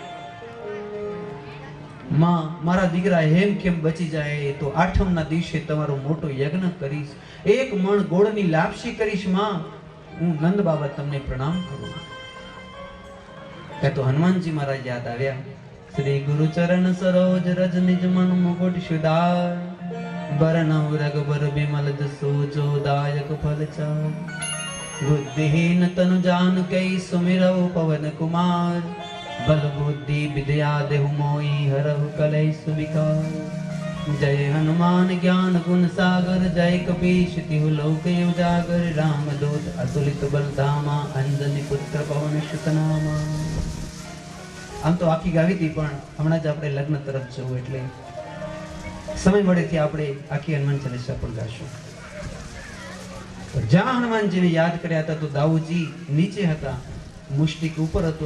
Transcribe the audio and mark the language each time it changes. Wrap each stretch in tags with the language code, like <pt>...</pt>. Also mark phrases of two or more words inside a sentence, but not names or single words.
<gu>માં, મારા દીકરા હેમ કેમ બચી જાય તો આઠમના દિવસે તમારો મોટો યજ્ઞ કરીશ, 1 મણ ગોળની લાપસી કરીશ. માં, હું નંદ બાબા તમને પ્રણામ કરું. ત્યાં તો હનુમાનજી મહારાજ યાદ આવ્યા.</gu> <awa>श्री गुरु चरण सरोज रज निज मन मुकुट सुधार, बरनव रघुबर बिमल जसु जो दायक फल चार. बुद्धिहीन तनु जान कई सुमिरव पवन कुमार, बल बुद्धि विद्या देहु मोई हरहु कलय सुविकार. जय हनुमान ज्ञान गुण सागर, जय कपीश तिहु लोक उजागर. राम दूत अतुलित बल धामा, अंजनी पुत्र पवन सुत नामा.</awa> <gu>આમ તો આખી ગાવી હતી, પણ હમણાં જ આપણે લગ્ન તરફ જવું એટલે સમય મળેથી આપણે આખી હનુમાન ચાલીસા પણ ગાશું. જ્યાં હનુમાનજીને યાદ કર્યા હતા તો દાઉજી નીચે હતા, મુષ્ટિક ઉપર હતો.</gu>